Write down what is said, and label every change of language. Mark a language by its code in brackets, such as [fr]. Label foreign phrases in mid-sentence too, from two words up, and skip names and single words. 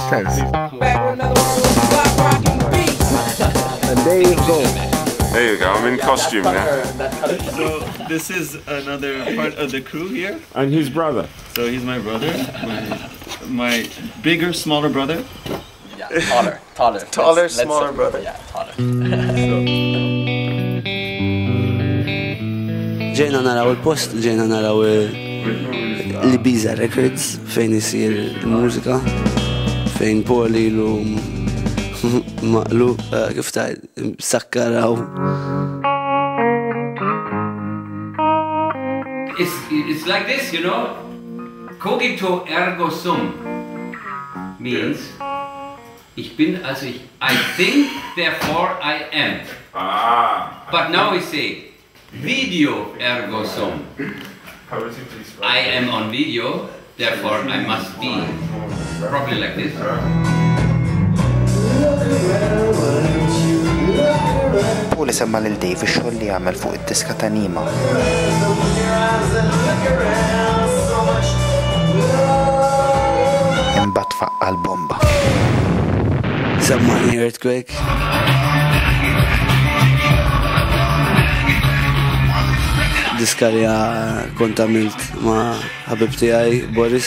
[en] And there you go. There you go, I'm in costume now. So this is another part of the crew here. And his brother. So he's my brother, my bigger, smaller brother. Yeah, taller, smaller brother. Yeah, taller. [mt] Ġejna naraw il-post, ġejna naraw l-Ibiza Records fejn isir il-mużika, fejn Paul ilu maqlu, kif ta' sakkaraw. [en] It's like this, you know. [la] Cogito ergo sum means [de] Ich bin, [en] also I think, therefore I am. But now we say, [la] video ergo sum. [en] I am on video, therefore I must be. Probably like this. [mt] Paul semma lil Dave ix-xogħol li għamel fuq id-diska ta' Nima. Imbagħad faqqa l-bomba. Semmani Earthquake. Diska li kont għamilt ma' ħabib tiegħi Boris.